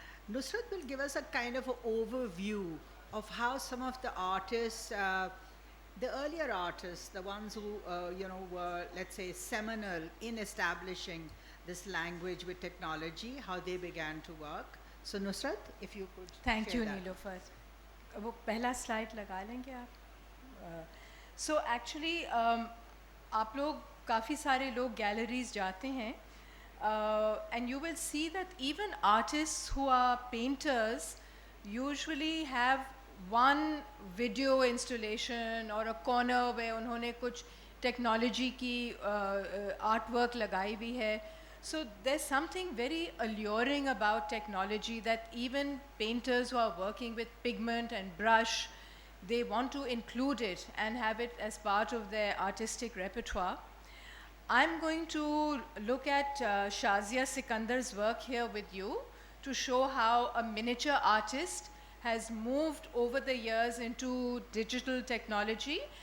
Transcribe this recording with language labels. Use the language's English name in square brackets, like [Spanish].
[English] Nusrat will give us a kind of an overview of how some of the artists, the earlier artists, the ones who were, let's say, seminal in establishing this language with technology, how they began to work. So Nusrat, if you could thank you, that. Niilofur. [Urdu] وہ پہلا slide لگا لیں گے آپ. So actually آپ لوگ کافی سارے لوگ گیلریز جاتے ہیں, [English] and you will see that even artist who are painters usually have one video installation [Urdu] اور اے کارنر میں انہوں نے کچھ ٹیکنالوجی کی آرٹ ورک لگائی ہوئی ہے. [English] So there's something very alluring about technology that even painters who are working with pigment and brush, they want to include it and have it as part of their artistic repertoire. I'm going to look at Shazia Sikandar's work here with you to show how a miniature artist has moved over the years into digital technology.